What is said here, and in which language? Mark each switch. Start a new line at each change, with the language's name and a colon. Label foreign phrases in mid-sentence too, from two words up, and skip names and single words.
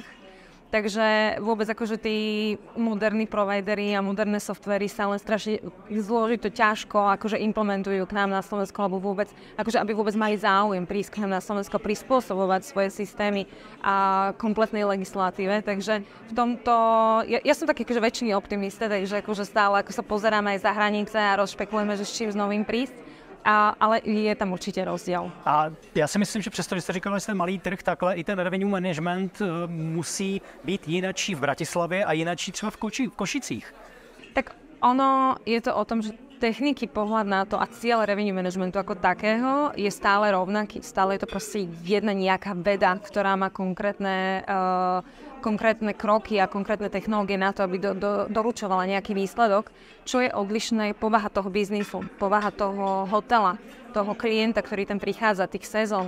Slovak: Takže vôbec akože tí moderní providery a moderné softvery sa len strašne zložito, ťažko akože implementujú k nám na Slovensku, alebo vôbec, akože aby vôbec mali záujem prísť k nám na Slovensko, prispôsobovať svoje systémy a kompletnej legislatíve. Takže v tomto, ja som taký akože väčšiný optimista, takže akože stále ako sa pozeráme aj za hranice a rozšpekulujeme, že s čím s novým prísť.
Czech: Ale je tam určitě rozdíl. A já si myslím, že přesto, že jste říkala, že jste malý trh, takhle i ten
English: revenue management
Czech: musí být jinačí v Bratislavě a jinačí třeba v Košicích.
Slovak: Tak ono je to o tom, že techniky, pohľad na to a cieľ
English: revenue managementu
Slovak: ako takého je stále rovnaký. Stále je to proste jedna nejaká veda, ktorá má konkrétne kroky a konkrétne technológie na to, aby doručovala nejaký výsledok. Čo je odlišné, povaha toho biznisu, povaha toho hotela, toho klienta, ktorý tam prichádza, tých sezón.